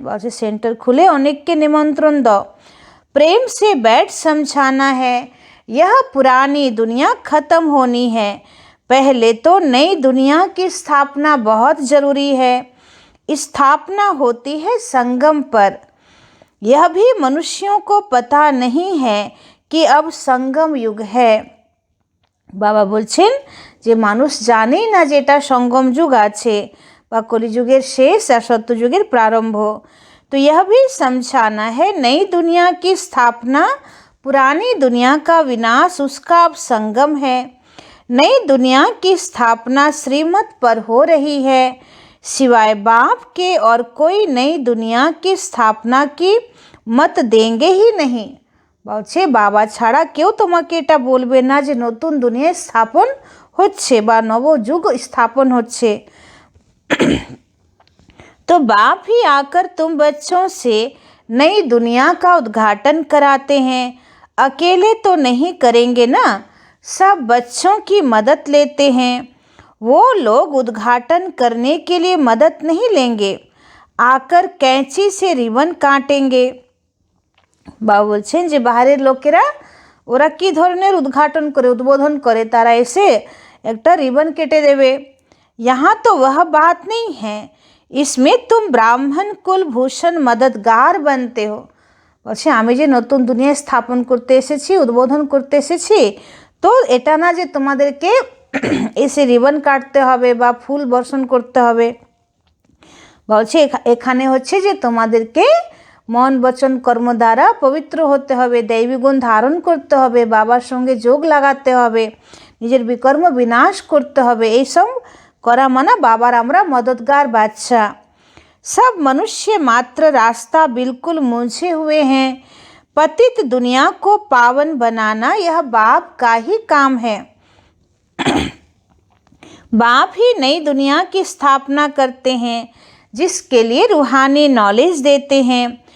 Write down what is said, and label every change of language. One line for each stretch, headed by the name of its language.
Hindi: बहुत से सेंटर खुले, अनेक के निमंत्रण दो। प्रेम से बैठ समझाना है, यह पुरानी दुनिया खत्म होनी है, पहले तो नई दुनिया की स्थापना बहुत ज़रूरी है। स्थापना होती है संगम पर, यह भी मनुष्यों को पता नहीं है कि अब संगम युग है।
Bangla: बाबा बोलছেন যে মানুষ জানেই না যে এটা সঙ্গম যুগ আছে বা কলিযুগের শেষ আর সত্যযুগের প্রারম্ভ।
Hindi: तो यह भी समझाना है नई दुनिया की स्थापना, पुरानी दुनिया का विनाश, उसका अब संगम है। नई दुनिया की स्थापना श्रीमत पर हो रही है, सिवाय बाप के और कोई नई दुनिया की स्थापना की मत देंगे ही नहीं।
Bangla: বলছে বাবা ছাড়া কেউ তোমাকে এটা বলবে না যে নতুন দুনিয়া স্থাপন হচ্ছে বা নবযুগ স্থাপন হচ্ছে।
Hindi: तो बाप ही आकर तुम बच्चों से नई दुनिया का उद्घाटन कराते हैं, अकेले तो नहीं करेंगे ना, सब बच्चों की मदद लेते हैं। वो लोग उद्घाटन करने के लिए मदद नहीं लेंगे, आकर कैंची से रिबन काटेंगे।
Bangla: বাবা বলছেন যে বাইরের লোকেরা ওরা কি ধরনের উদ্ঘাটন করে, উদ্বোধন করে, তারা এসে একটা রিবন কেটে দেবে।
Hindi: यहाँ तो वह बात नहीं है, इसमें तुम ब्राह्मण कुल भूषण मददगार बनते हो।
Bangla: বলছে আমি যে নতুন দুনিয়া স্থাপন করতে এসেছি, উদ্বোধন করতে এসেছি, তো এটা না যে তোমাদেরকে এসে রিবন কাটতে হবে বা ফুল বর্ষণ করতে হবে। বলছে এখানে হচ্ছে যে তোমাদেরকে মন বচন কর্ম দ্বারা পবিত্র হতে হবে, দৈবী গুণ ধারণ করতে হবে, বাবার সঙ্গে যোগ লাগাতে হবে, নিজের বিকর্ম বিনাশ করতে হবে। এইসব করা মানে বাবার আমরা मददगार बादशाह।
Hindi: सब मनुष्य मात्र रास्ता बिल्कुल मूझे हुए हैं, पतित दुनिया को पावन बनाना यह बाप का ही काम है। बाप ही नई दुनिया की स्थापना करते हैं, जिसके लिए रूहानी नॉलेज देते हैं।